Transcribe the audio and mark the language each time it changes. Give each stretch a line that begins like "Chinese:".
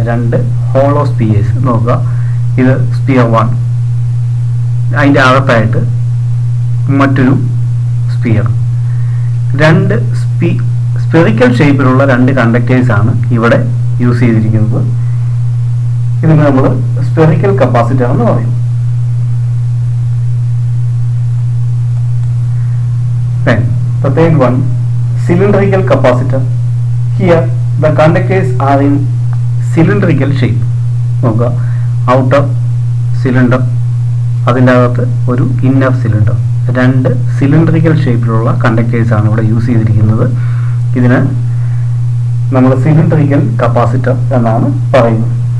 Malayalam: രണ്ട് hollow spheres. നോക്കുക, ഇത് സ്പിയർ 1, അതിൻ്റെ അകത്തായിട്ട് മറ്റൊരു സ്പിയർ. രണ്ട് സ്പെറിക്കൽ ഷേപ്പിലുള്ള രണ്ട് കണ്ടക്ടേഴ്സ് ആണ് ഇവിടെ യൂസ് ചെയ്തിരിക്കുന്നത്. ഇതിന് നമ്മൾ സ്പെറിക്കൽ കപ്പാസിറ്റർ എന്ന് പറയും.
English: Then the third one, cylindrical capacitor. Here the conductors are in cylindrical shape.
Malayalam: നോക്കുക, ഔട്ടർ സിലിണ്ടർ, അതിൻ്റെ അകത്ത് ഒരു ഇന്നർ സിലിണ്ടർ. രണ്ട് സിലിണ്ടറിക്കൽ ഷേപ്പിലുള്ള കണ്ടക്ടേഴ്സ് ആണ് ഇവിടെ യൂസ് ചെയ്തിരിക്കുന്നത്. ഇതിന് നമ്മൾ സിലിണ്ടറിക്കൽ കപ്പാസിറ്റർ എന്നാണ് പറയുന്നത്.